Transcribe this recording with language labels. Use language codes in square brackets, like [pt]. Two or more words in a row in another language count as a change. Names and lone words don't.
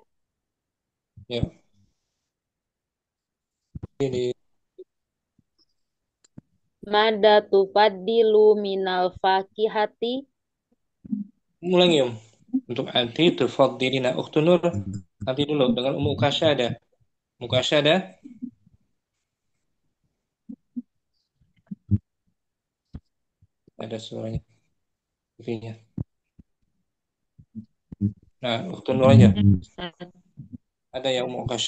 [id] Ya. Ini [ar] Mada tufaddilu minal fakihati. [id] ulangi Om. [ar] Untuk anti tufaddilina Ukhtun Nur. [id] Nanti dulu dengan Ummu Ukasha ada. Ummu Ukasha ada? Ada suaranya. TV-nya. Nah, Ukhtun Nur aja. Ada yang Ummu Ukasha.